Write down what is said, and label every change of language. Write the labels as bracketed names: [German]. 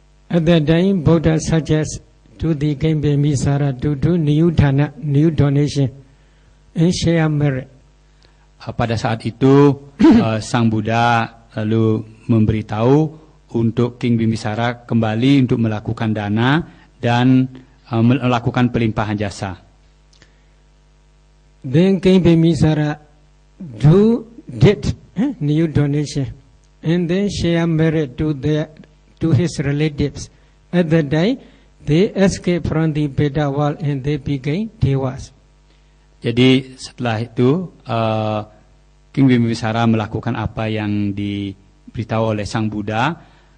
[English] At that time, Buddha suggests to the King Bimbisara to do new dana, new donation, and share merit. [Indonesian] Pada saat itu Sang Buddha lalu memberitahu untuk King Bimbisara kembali untuk melakukan dana dan melakukan pelimpahan jasa. [English] Then King Bimbisara did new donation and then share merit to his relatives. At that time, they escaped from the Veda world and they became devas. [Indonesian] Jadi setelah itu King Bimbisara melakukan apa yang diberitahu oleh Sang Buddha.